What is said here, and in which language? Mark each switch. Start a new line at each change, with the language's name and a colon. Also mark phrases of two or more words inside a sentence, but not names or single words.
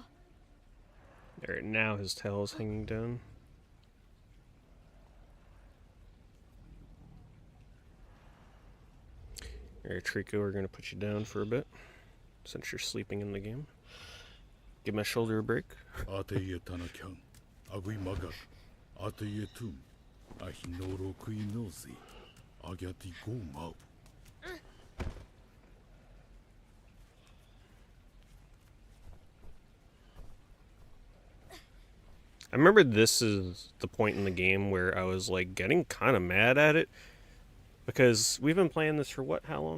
English: Alright, now his tail is hanging down. Alright, Trico, we're gonna put you down for a bit, since you're sleeping in the game. Give my shoulder a break. Ateye Tanakan, Agui Magak, Ateye Tum, Ahinoro Kuinozi, Agati Gomau. I remember this is the point in the game where I was like getting kind of mad at it, because we've been playing this for what, how long?